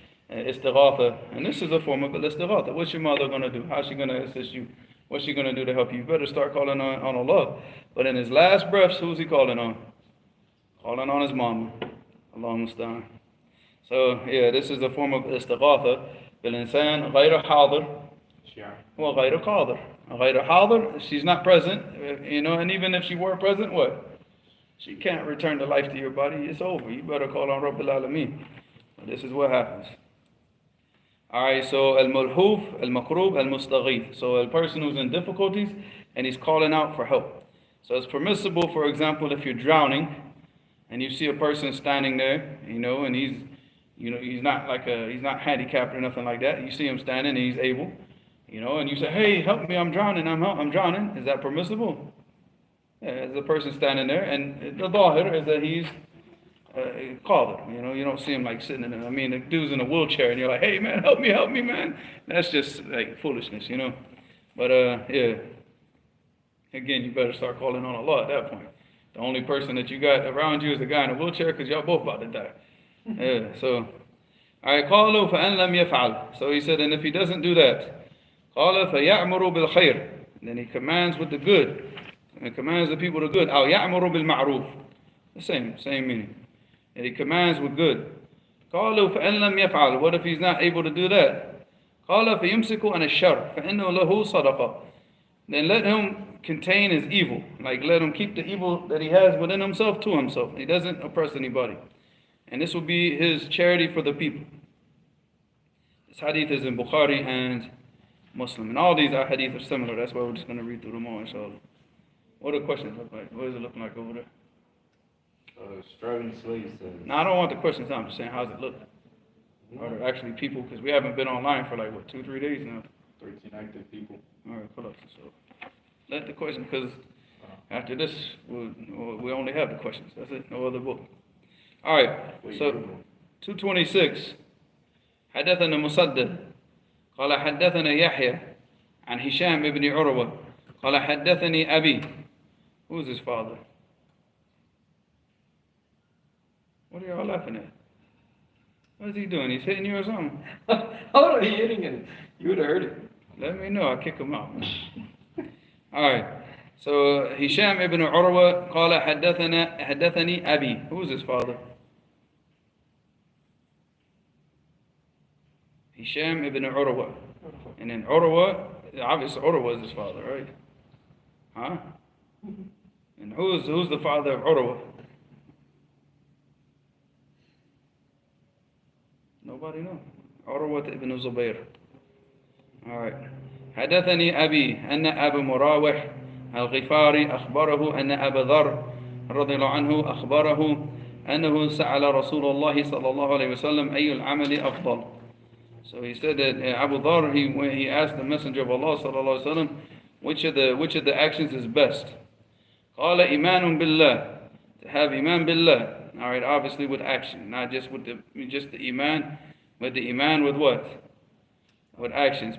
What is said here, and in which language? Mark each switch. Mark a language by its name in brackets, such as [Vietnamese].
[English] And istighatha. And this is a form of istighatha. What's your mother going to do? How's she going to assist you What's she going to do to help you? You better start calling on Allah. But in his last breaths, who's he calling on? Calling on his mama. Allah musta'an. So, yeah, this is a form of istighatha. [Arabic] بالإنسان غير حاضر وغير قادر. غير حاضر, [English] she's not present, and even if she were present, what? She can't return the life to your body. It's over. You better call on Rabbil Alameen. This is what happens. Alright, so al-mulhuf, al-makrub, al-mustaghith. So a person who's in difficulties and he's calling out for help. So it's permissible, for example, if you're drowning and you see a person standing there, and he's not handicapped or nothing like that. You see him standing and he's able, and you say, "Hey, help me! I'm drowning! I'm drowning!" Is that permissible? Yeah, as a person standing there, and the zahir is that he's qadir. You don't see him like sitting in it. I mean, the dude's in a wheelchair, and you're like, "Hey, man, help me, man!" That's just like foolishness, But yeah, again, you better start calling on Allah at that point. The only person that you got around you is the guy in a wheelchair, because y'all both about to die. [Arabic] Yeah, so, alright, قالوا فَأَنْ لَمْ يَفْعَلْ. [English] So he said, and if he doesn't do that, [Arabic] قال فَيَأْمُرُ بِالْخَيْرِ. [English] Then he commands with the good. And he commands the people to good. [Arabic] أو يَأْمُرُ بِالْمَعْرُوفِ. [English] The same meaning. And he commands with good. [Arabic] قالوا فَأَنْ لَمْ يَفْعَلْ. [English] What if he's not able to do that? [Arabic] قال فَيُمْسِكُ عَنَ الشَّرِّ فَإِنَّهُ لَهُ صَدَقَةٌ. [English] Then let him contain his evil. Like let him keep the evil that he has within himself to himself. He doesn't oppress anybody. And this will be his charity for the people. This hadith is in Bukhari and Muslim. And all these hadith are similar. That's why we're just going to read through them all, inshallah. What do the questions look like? What is it looking like over there? Struggling slaves says. No, I don't want the questions. I'm just saying, how's it look? Are there actually people? Because we haven't been online for like, 2-3 days now. 13 active people. All right, pull up. So let the question, because after this, we only have the questions. That's it. No other book. All right. So 226. [Arabic] حدثنا مسدد قال حدثنا يحيى عن هشام ابن عروة قال حدثني أبي. [English] Who is his father? What are y'all laughing at? What is he doing? He's hitting you or something? How are you hitting it? You would have heard it. Let me know. I'll kick him out. All right. So Hisham ibn Urwa [Arabic] قال حدثني أبي. [English] Who is his father? Hisham ibn Urwa. And then Urwa, obviously Urwa is his father, right? Huh? And who's the father of Urwa? Nobody knows. Urwa ibn Zubayr. All right. [Arabic] حدثني أبي أن أبا مراوح الغفاري أخبره أن أبا ذر رضي الله عنه أخبره أنه سأل رسول الله صلى الله عليه وسلم أي العمل أفضل. [English] So he said that Abu Dhar, he asked the Messenger of Allah صلى الله عليه وسلم, which of the actions is best? [Arabic] قال إيمان بالله. [English] To have iman billah. All right, obviously with action, not just with the iman, but the iman with what? With actions.